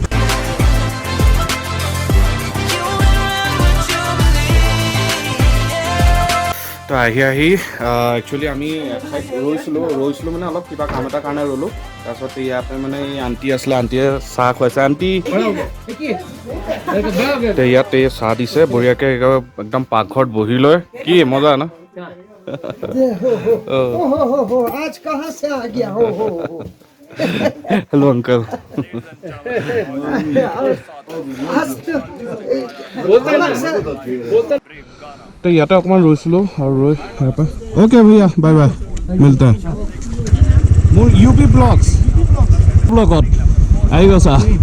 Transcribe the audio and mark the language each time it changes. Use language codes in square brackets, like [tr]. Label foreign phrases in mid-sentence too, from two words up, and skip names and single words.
[as] তো আহি একচুৱেলি আমি এঠাইত ৰৈছিলোঁ মানে অলপ কিবা কাম এটা কাৰণে ৰ'লোঁ তাৰপিছত ইয়াতে মানে এই আণ্টি আছিলে আণ্টিয়ে চাহ খুৱাইছে আণ্টি ইয়াত এই চাহ দিছে বঢ়িয়াকৈ একদম পাকঘৰত বহি লৈ কি মজা না [hi] आज कहाँ से आ गया हो हेलो अंकल तो [as] ইয়াতে অকণমান ৰৈছিলোঁ আৰু ৰৈ ইয়াৰ পৰা অ'কে ভैया [en] bye bye [as] মিলতে মোৰ UBVlogs ব্লগত আহি গৈছা